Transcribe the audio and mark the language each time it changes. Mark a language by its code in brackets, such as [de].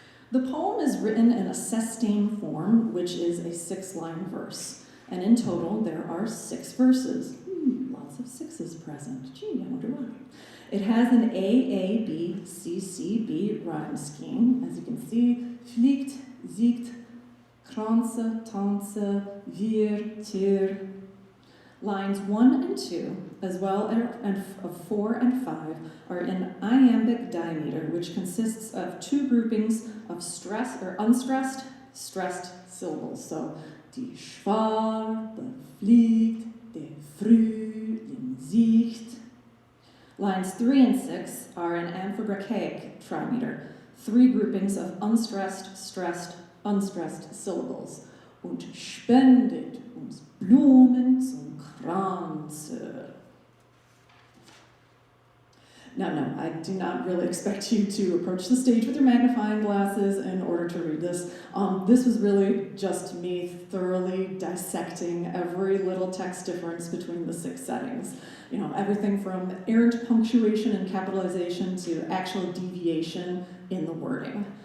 [en] The poem is written in a sestain form, which is a 6-line verse. And in total, there are 6 verses. Lots of 6s present. Gee, I wonder why. It has an A-A-B-C-C-B rhyme scheme. As you can see, fliegt, siegt, Kranze, Tanze, wir, Tier. Lines 1 and 2, as well as of 4 and 5, are in iambic dimeter, which consists of 2 groupings of stressed or unstressed, stressed syllables. [de] So, die Schwalbe fliegt, der Frühling sieht. [en] Lines 3 and 6 are in amphibrachaic trimeter, 3 groupings of unstressed, stressed, unstressed syllables. [de] Und spendet uns Blumen zum Kranze. [en] no, I do not really expect you to approach the stage with your magnifying glasses in order to read this. This was really just me thoroughly dissecting every little text difference between the 6 settings. You know, everything from errant punctuation and capitalization to actual deviation in the wording.